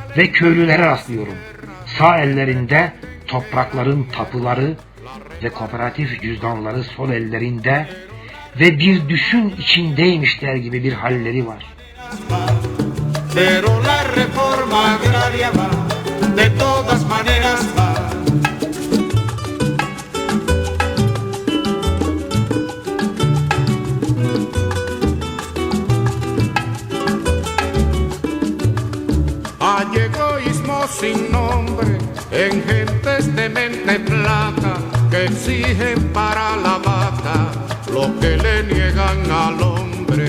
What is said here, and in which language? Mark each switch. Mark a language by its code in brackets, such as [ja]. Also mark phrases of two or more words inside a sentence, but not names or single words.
[tr] Ve köylülere rastlıyorum. Sağ ellerinde toprakların tapuları ve kooperatif cüzdanları sol ellerinde ve bir düşün içindeymişler gibi bir halleri var. [es] Pero la reforma agraria va, de todas maneras va. Hay egoísmo sin nombre en gentes de mente plata que exigen para la vaca lo que le niegan al hombre.